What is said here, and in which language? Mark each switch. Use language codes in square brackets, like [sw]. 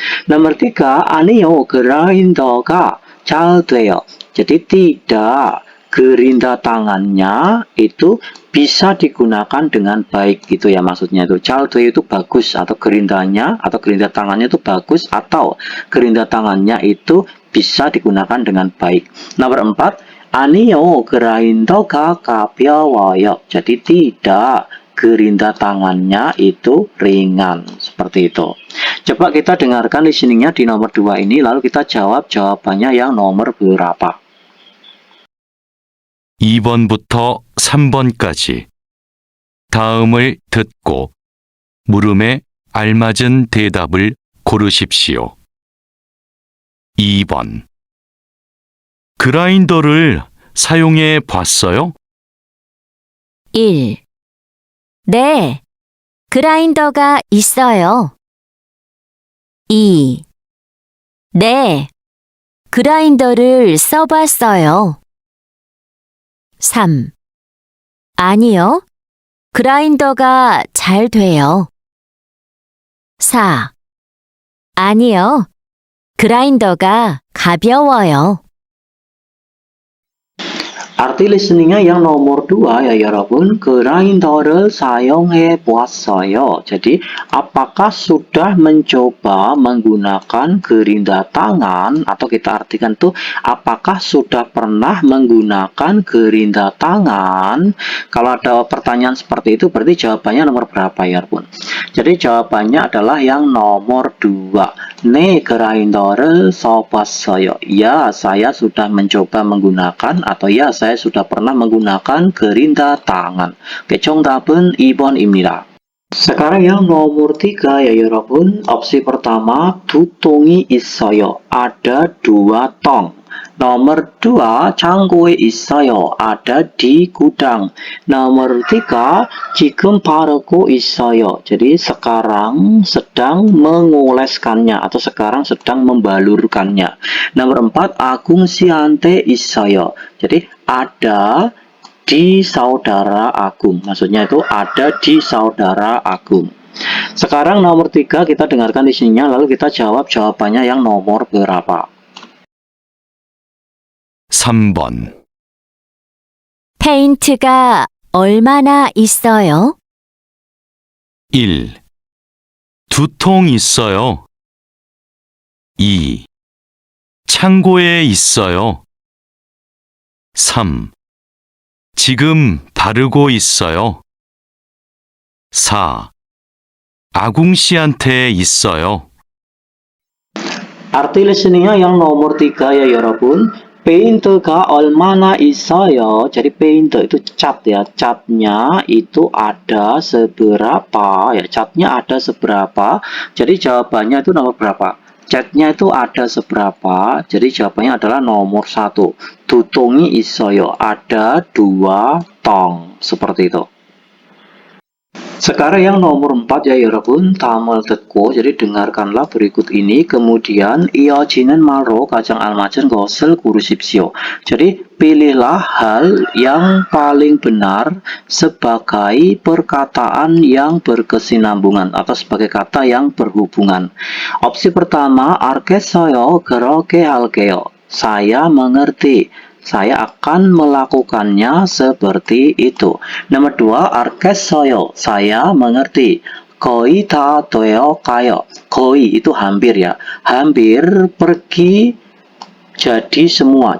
[id] Nomor 3, [ko] 아니요, 그라인더가 잘 돼요. [id] Jadi tidak, gerindra tangannya itu bisa digunakan dengan baik gitu ya, maksudnya itu [ko] 잘 돼요 [id] itu bagus, atau gerindranya atau gerindra tangannya itu bagus, atau gerindra tangannya itu bisa digunakan dengan baik. Nomor 4, [ko] 아니요, 그라인더가 가벼워요. [id] Jadi tidak, gerindra tangannya itu ringan, seperti itu. Coba kita dengarkan listeningnya di nomor 2 ini, lalu kita jawab jawabannya yang nomor berapa. [ko] 2번부터 3번까지 다음을 듣고 물음에 알맞은 대답을 고르십시오. 2번. 그라인더를 사용해 봤어요? 1. 네, 그라인더가 있어요. 2. 네, 그라인더를 써봤어요. 3. 아니요, 그라인더가 잘 돼요. 4. 아니요, 그라인더가 가벼워요. [id] Arti listeningnya yang nomor 2 ya 여러분, [ko] 그라인더를 사용해 보았어요. [id] Jadi, apakah sudah mencoba menggunakan gerindra tangan, atau kita artikan tuh, apakah sudah pernah menggunakan gerindra tangan? Kalau ada pertanyaan seperti itu, berarti jawabannya nomor berapa ya 여러분? Jadi jawabannya adalah yang nomor 2. [ko] 네, 그라인더를 써봤어요. [id] Ya, saya sudah mencoba menggunakan, atau ya, saya sudah pernah menggunakan gerindra tangan. [ko] Oke, 정답은 2번입니다. [id] Sekarang yang nomor 3 ya 여러분. Opsi pertama, [ko] 두통이 있어요. [id] Ada 2 tong. Nomor 2, [ko] 창고에 있어요. [id] Ada di gudang. Nomor 3, [ko] 지금 바르고 있어요. [id] Jadi sekarang sedang mengoleskannya, atau sekarang sedang membalurkannya. Nomor 4, [ko] 아궁 씨한테 있어요. [id] Jadi ada di saudara Agung. Maksudnya itu ada di saudara Agung. Sekarang nomor 3 kita dengarkan di sininya, lalu kita jawab jawabannya yang nomor berapa. [ko] 3번. 페인트가 얼마나 있어요? 1. 2통 있어요. 2. 창고에 있어요. 3. 지금 바르고 있어요. 4. 아궁 씨한테 있어요. [id] Arti listeningnya yang nomor 3 ya 여러분. [ko] 페인트가 얼마나 있어요. [id] Jadi paint itu cat ya. Catnya itu ada seberapa ya. Catnya ada seberapa. Jadi jawabannya itu nomor berapa? Catnya itu ada seberapa. Jadi jawabannya adalah nomor 1. [ko] 두통이 있어요. [id] Ada 2 tong. Seperti itu. Sekarang yang nomor 4 ya 여러분, [ko] 다음을 듣고, [id] jadi dengarkanlah berikut ini, kemudian [ko] 이어지는 말로 가장 알맞은 것을 고르십시오. [id] Jadi pilihlah hal yang paling benar sebagai perkataan yang berkesinambungan, atau sebagai kata yang berhubungan. Opsi pertama, [ko] 알겠어요, 그렇게 할게요. [id] Saya mengerti. Saya akan melakukannya seperti itu. Nomor 2, [ko] 알겠어요. [id] Saya mengerti. [ko] 거의 다 돼요 가요. [id] 거의 itu hampir ya. Hampir pergi jadi semua.